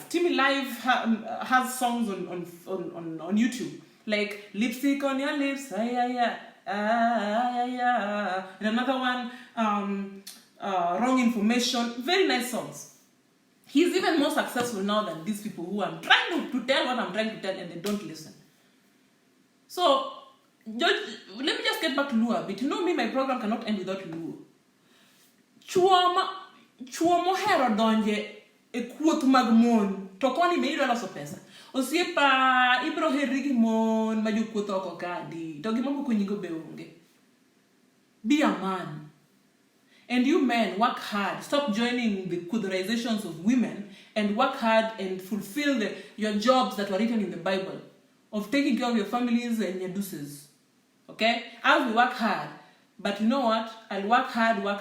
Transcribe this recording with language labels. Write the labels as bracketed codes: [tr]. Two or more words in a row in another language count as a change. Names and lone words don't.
[en] Timmy Live has songs on YouTube like Lipstick on Your Lips, and another one, Wrong Information. Very nice songs. He's even more successful now than these people who I'm trying to tell what I'm trying to tell and they don't listen. So let me just get back to Luo a bit. Me, my program cannot end without Luo. [luo] Chuo mohero donje e kuoth mag mon to koni me idwa loso pesa. Osiepa ibro heri gi mon ma jokuoth oko kadi to gimoko konyigo be onge. [en] Be a man. And you men, work hard. Stop joining the kudurizations of women and work hard and fulfill your jobs that were written in the Bible of taking care of your families and your deuces. Okay? I will work hard. But you know what? I'll work hard.